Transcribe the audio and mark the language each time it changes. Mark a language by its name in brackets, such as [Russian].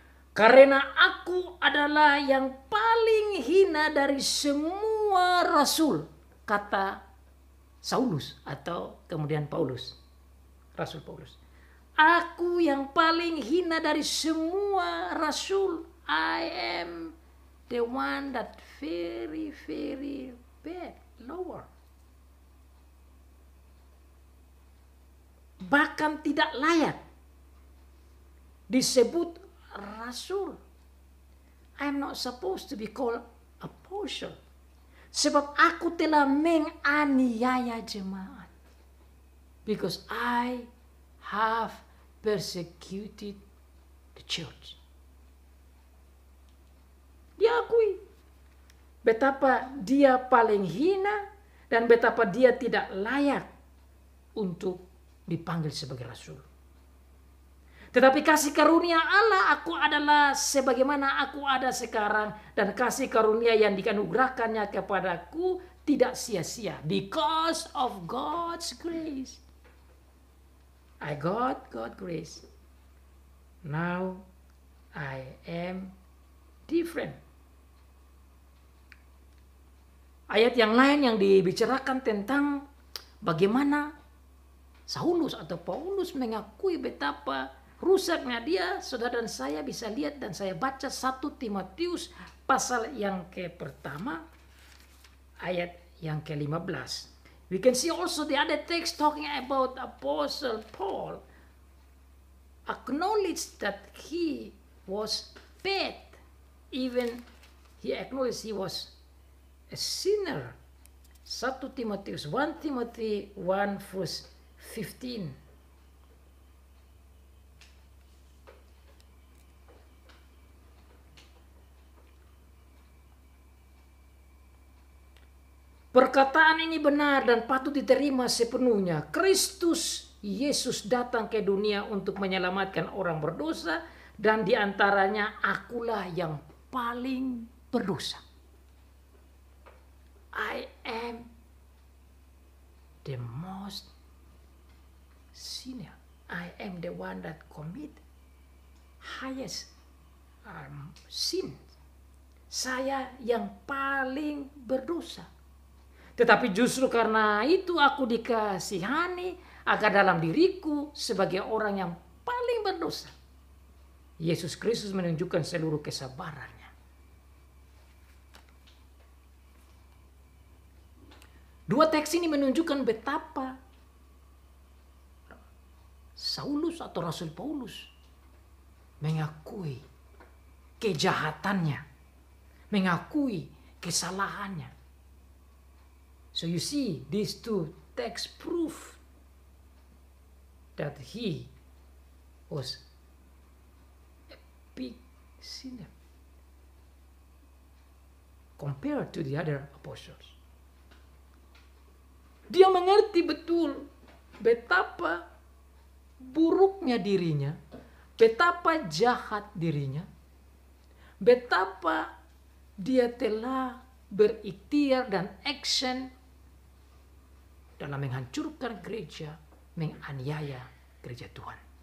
[Indonesian] Karena aku adalah yang paling hina dari semua rasul, kata Saulus atau kemudian Paulus, Rasul Paulus. Aku yang paling hina dari semua rasul. [English] I am the one that very very bad, lower. [Indonesian] Bahkan tidak layak disebut rasul. [English] I'm not supposed to be called apostle. [Indonesian] Sebab aku telah menganiaya jemaat. [English] Because I have persecuted the church. [Indonesian] Diakui betapa dia paling hina dan betapa dia tidak layak untuk dipanggil sebagai rasul. Tetapi kasih karunia Allah, aku adalah sebagaimana aku ada sekarang, dan kasih karunia yang dikanugerahkannya kepadaku tidak sia-sia. [English] Because of God's grace. I got God's grace. Now I am different. [Indonesian] Ayat yang lain yang dibicarakan tentang bagaimana Saulus atau Paulus mengakui betapa rusaknya dia, saudara dan saya bisa lihat dan saya baca 1 Timotius pasal yang pertama ayat yang ke-15. [English] We can see also the other text talking about Apostle Paul acknowledged that he was bad. Even he acknowledged he was a sinner. 1 Timothy 1 verse 15. [Indonesian] Perkataan ini benar dan patut diterima sepenuhnya. Kristus Yesus datang ke dunia untuk menyelamatkan orang berdosa, dan diantaranya akulah yang paling berdosa. [English] I am the most sinner. I am the one that commit highest sin. [Indonesian] Saya yang paling berdosa. Tetapi justru karena itu aku dikasihani agar dalam diriku sebagai orang yang paling berdosa, Yesus Kristus menunjukkan seluruh kesabarannya. Dua teks ini menunjukkan betapa Saulus atau Rasul Paulus mengakui kejahatannya, mengakui kesalahannya. [English] So you see, these two texts prove that he was a big sinner compared to the other apostles. [Indonesian] Dia mengerti betul betapa buruknya dirinya, betapa jahat dirinya, betapa dia telah berikhtiar dan action dalam menghancurkan gereja, menganiaya gereja Tuhan.